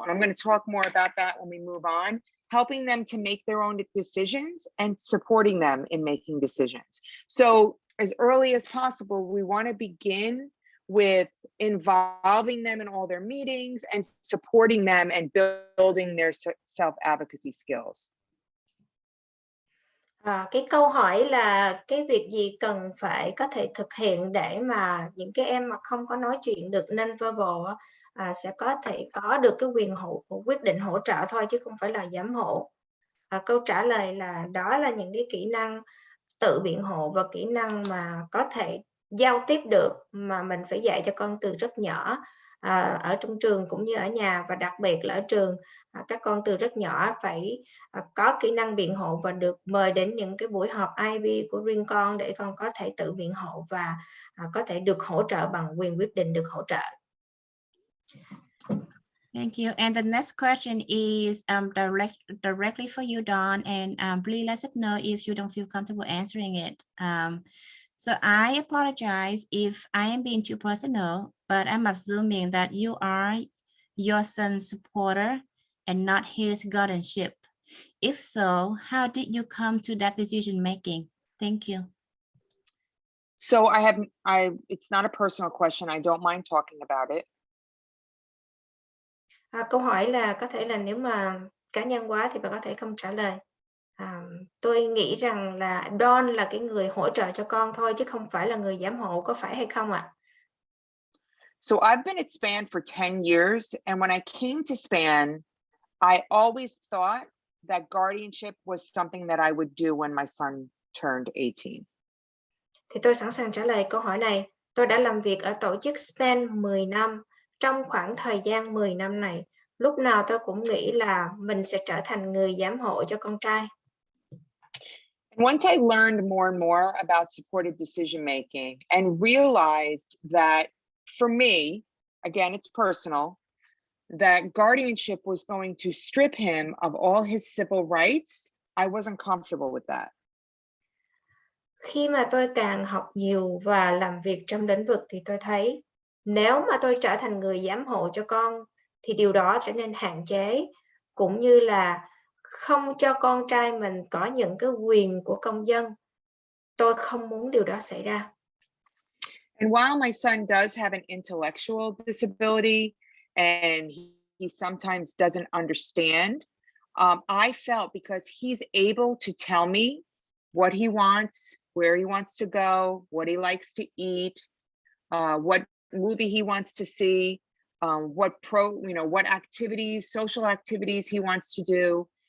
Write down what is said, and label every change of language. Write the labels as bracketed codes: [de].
[en] And I'm going to talk more about that when we move on, helping them to make their own decisions and supporting them in making decisions. So as early as possible, we want to begin with involving them in all their meetings and supporting them and building their self-advocacy skills. [vi] Cái câu hỏi là cái việc gì cần phải có thể thực hiện để mà những cái em mà không có nói chuyện được non-verbal sẽ có thể có được cái quyền quyết định hỗ trợ thôi chứ không phải là giám hộ. Câu trả lời là đó là những cái kỹ năng tự biện hộ và kỹ năng mà có thể giao tiếp được mà mình phải dạy cho con từ rất nhỏ ở trong trường cũng như ở nhà, và đặc biệt là ở trường các con từ rất nhỏ phải có kỹ năng biện hộ và được mời đến những cái buổi họp IB của riêng con để con có thể tự biện hộ và có thể được hỗ trợ bằng quyền quyết định được hỗ trợ. [en] Thank you. And the next question is directly for you, Dawn, and please let us know if you don't feel comfortable answering it. So I apologize if I am being too personal, but I'm assuming that you are your son's supporter and not his guardianship. If so, how did you come to that decision making? Thank you. So it's not a personal question. I don't mind talking about it. [vi] Câu hỏi là có thể là nếu mà cá nhân quá thì bạn có thể không trả lời. Tôi nghĩ rằng là Don là cái người hỗ trợ cho con thôi chứ không phải là người giám hộ, có phải hay không ạ? [en] So I've been at SPAN for 10 years, and when I came to SPAN, I always thought that guardianship was something that I would do when my son turned 18. [vi] Thì tôi sẵn sàng trả lời câu hỏi này. Tôi đã làm việc ở tổ chức SPAN 10 năm. Trong khoảng thời gian 10 năm này, lúc nào tôi cũng nghĩ là mình sẽ trở thành người giám hộ cho con trai. [en] And once I learned more and more about supported decision making and realized that for me, again, it's personal, that guardianship was going to strip him of all his civil rights, I wasn't comfortable with that. [vi] Khi mà tôi càng học nhiều và làm việc trong lĩnh vực thì tôi thấy nếu mà tôi trở thành người giám hộ cho con thì điều đó trở nên hạn chế, cũng như là không cho con trai mình có những cái quyền của công dân. Tôi không muốn điều đó xảy ra. [en] And while my son does have an intellectual disability and he sometimes doesn't understand, I felt because he's able to tell me what he wants, where he wants to go, what he likes to eat, what movie he wants to see, what activities, social activities he wants to do.